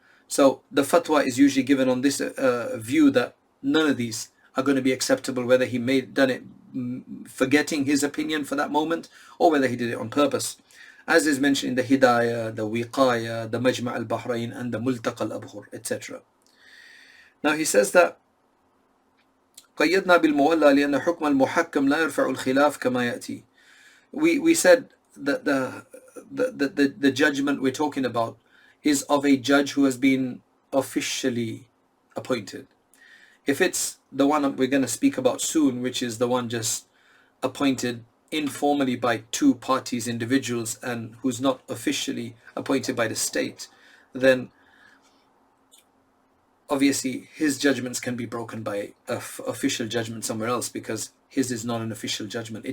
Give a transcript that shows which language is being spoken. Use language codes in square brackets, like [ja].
[en] So the fatwa is usually given on this view that none of these are going to be acceptable, whether he done it forgetting his opinion for that moment or whether he did it on purpose, as is mentioned in the Hidayah, the Wiqaya, the Majma' al-Bahrain and the Multaqa al-Abhur, etc. Now he says that [ar] قيدنا بالمولى لأن حكم المحكم لا يرفع الخلاف كما يأتي. [en] We said that the judgment we're talking about is of a judge who has been officially appointed. If it's the one we're going to speak about soon, which is the one just appointed informally by two parties, individuals, and who's not officially appointed by the state, then obviously his judgments can be broken by official judgment somewhere else, because his is not an official judgment.